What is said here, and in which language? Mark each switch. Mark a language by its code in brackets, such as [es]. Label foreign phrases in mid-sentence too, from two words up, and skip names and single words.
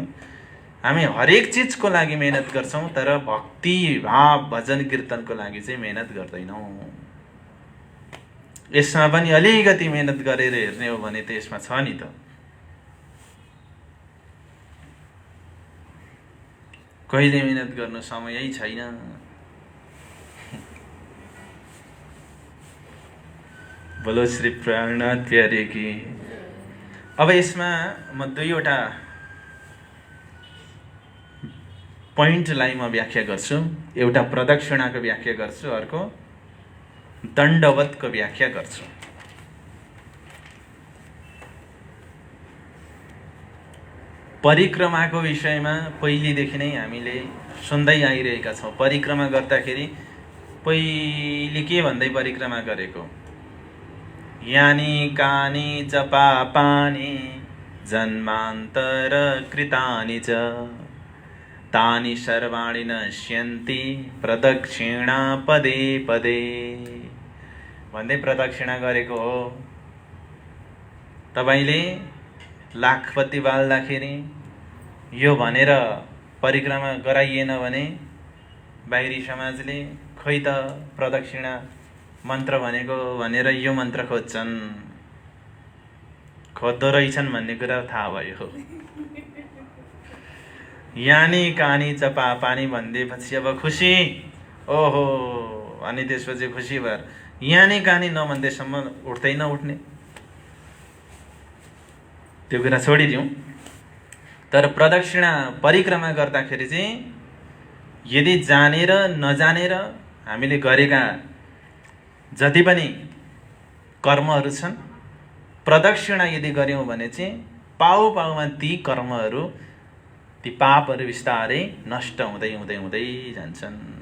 [ne] हामी हरेक चिजको लागि मेहनत गर्छौँ, तर भक्ति भाव भजन कीर्तनको लागि चाहिँ मेहनत गर्दैनौँ। यसमा पनि अलिकति मेहनत गरेर हेर्ने हो भने त यसमा छ नि त। कहिले मेहनत गर्नु समयै छैन। [hi] बोलो श्री प्राणनाथ प्यारे की। [ne] अब यसमा म दुईवटा पोइन्टलाई म व्याख्या गर्छु। एउटा प्रदक्षिणाको व्याख्या गर्छु, अर्को दण्डवतको व्याख्या गर्छु। परिक्रमाको विषयमा पहिलेदेखि नै हामीले सुन्दै आइरहेका छौँ। परिक्रमा गर्दाखेरि पहिले के भन्दै परिक्रमा गरेको? [sa] यानी कानी च पापानि जन्मान्तर कृतानि च तानि सर्वाणि नश्यन्ति प्रदक्षिणा पदे पदे [ne] भन्दै प्रदक्षिणा गरेको हो। तपाईले लाखपति बाल्दाखेरि यो भनेर परिक्रमा गराइएन भने बाहिरी समाजले खै त प्रदक्षिणा मन्त्र भनेको भनेर यो मन्त्र खोज्छन्, खोज्दो रहेछन् भन्ने कुरा थाहा भयो। [sa] यानी कानी च पापानी [ne] भन्दैपछि अब खुसी, ओहो, अनि त्यसपछि खुसी भएर [sa] यानी कानी [ne] नभन्दैसम्म उठ्दै नउठ्ने त्यो कुरा छोडिदिउँ। तर प्रदक्षिणा परिक्रमा गर्दाखेरि चाहिँ यदि जानेर नजानेर हामीले गरेका जति पनि कर्महरू छन्, प्रदक्षिणा यदि गर्यौँ भने चाहिँ पाउ पाउमा ती कर्महरू, ती पापहरू बिस्तारै नष्ट हुँदै हुँदै हुँदै जान्छन्।